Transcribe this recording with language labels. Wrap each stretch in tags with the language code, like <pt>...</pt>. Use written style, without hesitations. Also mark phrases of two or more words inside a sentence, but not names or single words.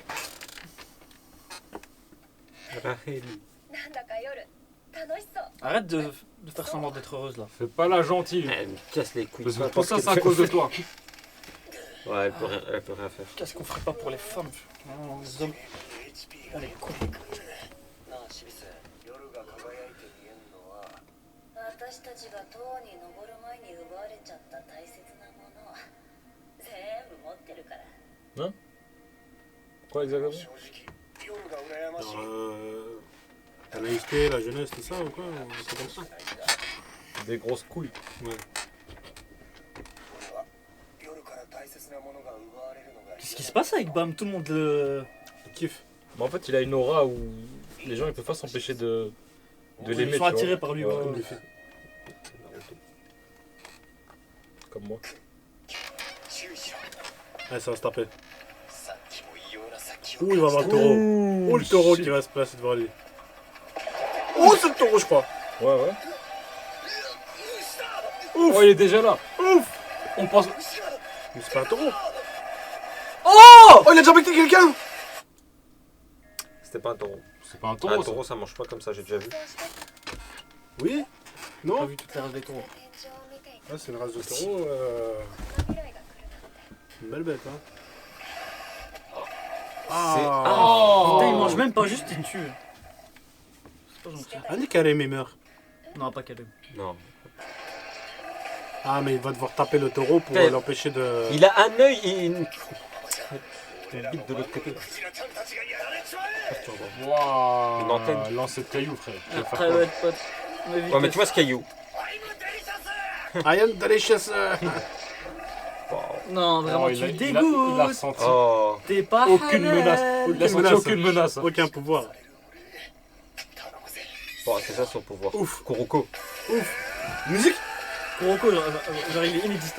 <fr>Rachel.</fr> <ja>なんだか夜楽しそう</ja> <fr>Arrête de faire semblant d'être heureuse là. Fais pas la gentille. Elle me casse les couilles. Parce Peu que tout importe ça, ce c'est à qu'elle cause de fait. toi. Ouais, elle peut rien faire. Qu'est-ce qu'on ferait pas pour les femmes? Non, les hommes. On est cons.</fr> <ja>なあシビス夜が輝いて見えんのは私たちが塔に登る前に奪われちゃった大切なもの全部持ってるから</ja> <fr>Quoi exactement?</fr> <ja>正直夜が羨ましい</ja> <fr>Alors, la naïveté, la jeunesse, tout ça ou quoi c'est comme ça. Des grosses couilles.</fr> <ja>俺は夜から大切なものが奪われるのが</ja> <fr>Qu'est-ce qui se passe avec Bam? Tout le monde le. Le kiff. Mais en fait, il a une aura où les gens ils peuvent pas s'empêcher de l'aimer. Ils tu sont vois. attirés par lui. Ouais, ouais. Comme les filles. Comme moi.</fr> <ja>注意しろ</ja> <fr>Allez, ça va se taper.</fr> <ja>さっきも異様な殺気を</ja> <fr>Ouh, il va avoir le taureau. Oh, le taureau qui va se placer devant lui. Oh, c'est le taureau, je crois. Ouais, ouais. Ouf. Oh, il est déjà là. Ouf. On pense. Mais c'est pas un taureau. Oh, il a déjà becté quelqu'un. C'était pas un taureau. C'est pas un Un taureau. ça. taureau, ça mange pas comme ça, j'ai déjà vu.</fr> <ja>想像して</ja> <fr>Oui. J'ai pas Non. vu toutes les races des taureaux.</fr> <ja>天井を見ていて</ja> <fr>Ah, c'est une race de taureau.</fr> <ja>この未来が来るなんて</ja> <fr>Une belle bête, hein. Oh, putain, il Oh. mange même pas juste, il tue. C'est pas gentil. Ah, Nick Karim, il meurt. Non, pas qu'elle. Non. Ah, mais il va devoir taper le taureau pour Putain. l'empêcher de. Il a un œil et une bite de l'autre côté.</fr> <ja>クジラちゃんたちがやられちまえ</ja> <fr>Waouh. Une antenne. Lancer de cailloux, frère. Tu vas faire Après, quoi? ouais, pote. Ouais, mais tu vois ce caillou.</fr> <en>I'm delicious I am delicious.</en> <fr>Non, vraiment, Oh, tu il a dégoûtes. ressenti Oh. T'es pas aucune halal. menace. Il a senti menace. aucune menace. Aucun pouvoir. Bon, c'est ça son pouvoir. Ouf. Kuroko. Musique. Kuroko, genre, il est inexistant.</fr>